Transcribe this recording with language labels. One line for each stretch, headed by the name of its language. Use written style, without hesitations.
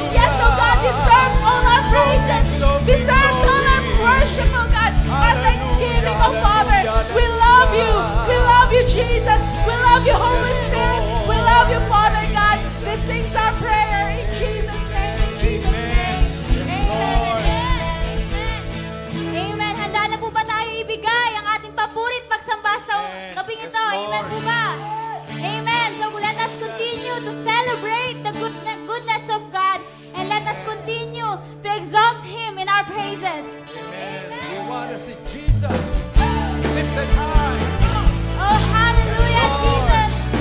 English: Yes, oh God, deserves all our praises, deserves all our worship, oh God, our thanksgiving, oh Father. We love you. We love you, Jesus. We love you, Holy Spirit. We love you, Father God. This is our prayer in Jesus' name. In Jesus' name. Amen. Amen.
Filipino: Handa na po ba tayo ibigay ang ating papurit pagsamba sa gabing ito? Amen po ba? Amen.
English: So let us continue to celebrate the goodness of God, and let us continue to exalt Him in our praises. We want to see Jesus lifted high. Oh, hallelujah, Jesus.